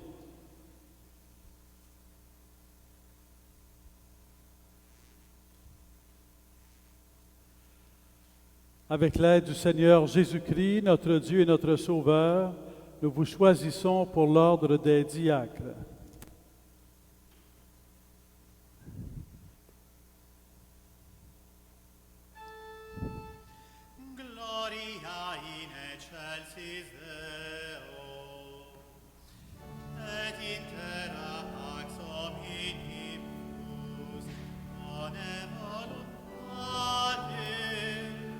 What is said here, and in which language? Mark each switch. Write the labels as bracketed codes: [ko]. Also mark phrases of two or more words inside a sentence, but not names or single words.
[fr] Avec l'aide du Seigneur Jésus-Christ, notre Dieu et notre Sauveur, nous vous choisissons pour l'ordre des diacres. [la] Gloria in excelsis Deo, et inter pax hominibus, bone voluntatis,